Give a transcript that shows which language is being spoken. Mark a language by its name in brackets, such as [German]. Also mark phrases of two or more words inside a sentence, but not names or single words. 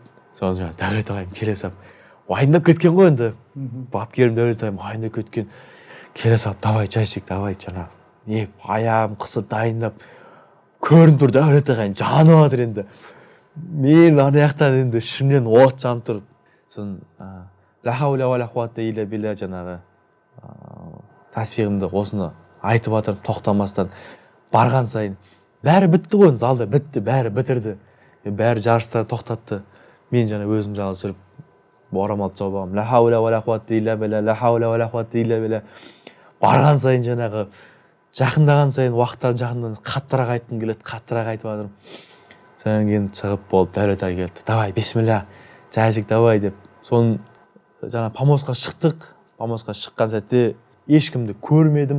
[Kazakh] Соны жаңа Дәулет ағайым келе салып, уайымдап кеткен ғой енді. Бапкерім Дәулет ағайым уайымдап кеткен. Келе салып, давай жайсек, давай жаңа не аяғым қысып дайындап көрініп тұр Дәулет ағайым жанып жатыр енді. Мен ана жақтан енді ішімнен от жанып тұр. Сосын [Arabic] لا حول ولا قوة إلا بالله [Kazakh] жаңағы тәсбихімді осыны айтып жатырмын тоқтамастан. Барған сайын бәрі бітті ғой, залда бітті, бәрі бітірді. Бәрі жарыстар тоқтатты. Мен жаңа өзім жалғыз жүріп орамалды жауып алғам. [Arabic] لا حول ولا قوة إلا بالله، لا حول ولا قوة إلا بالله. [Kazakh] Барған сайын жаңағы жақындаған сайын уақыттарым жақындан қаттырақ айтқым келеді, қаттырақ айтып жатырмын. Содан кейін шығып болып Дәулет ағай келді. Давай, бисмилля, жайсек давай деп. Соны жаңа помостқа шықтық. Помостқа шыққан сәтте ешкімді көрмедім.